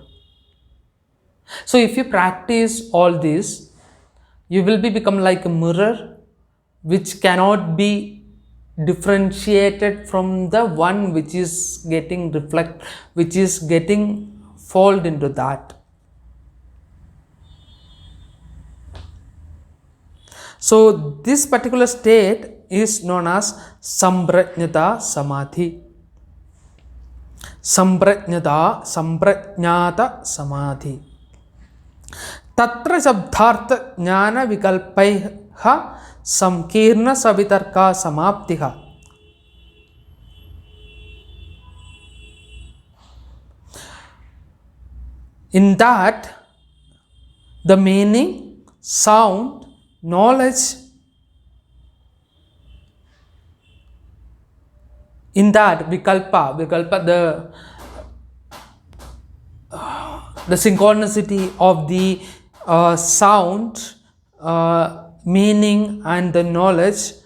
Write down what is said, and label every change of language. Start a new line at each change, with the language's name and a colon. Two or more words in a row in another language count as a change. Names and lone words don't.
English: So if you practice all this, you will become like a mirror which cannot be differentiated from the one which is getting fold into that. So this particular state is known as
Sanskrit: सम्प्रज्ञात समाधि. सम्प्रज्ञात समाधि. तत्र शब्दार्थ ज्ञान विकल्पैः संकीर्णा सवितर्का समापत्तिः.
English: In that, the meaning, sound, knowledge, in that vikalpa, the synchronicity of the sound, meaning and the knowledge,